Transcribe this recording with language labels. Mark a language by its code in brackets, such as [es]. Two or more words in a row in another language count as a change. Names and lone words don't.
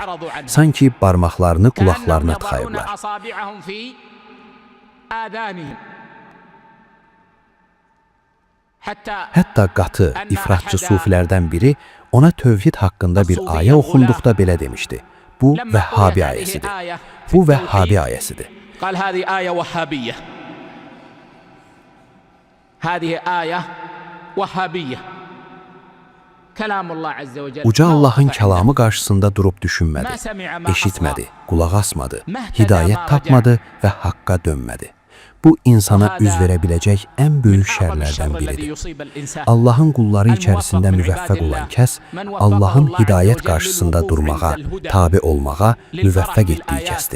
[az] Sanki barmaqlarını qulaqlarına tıxayırlar. Hətta qatı, ifratçı sufilərdən biri ona tövhid haqqında bir ayə oxunduqda belə demişdi. Bu Vəhhabi ayəsidir. Bu Vəhhabi ayəsidir. [ar] قال هذه آية وهابية. هذه آية وهابية. [az] Uca Allahın kəlamı qarşısında durub düşünmədi, eşitmədi, qulaq asmadı, hidayət tapmadı və haqqa dönmədi. Bu, insana üz verə biləcək ən böyük şərlərdən biridir. Allahın qulları içərisində müvəffəq olan kəs, Allahın hidayət qarşısında durmağa, tabi olmağa müvəffəq etdiyi kəsdir.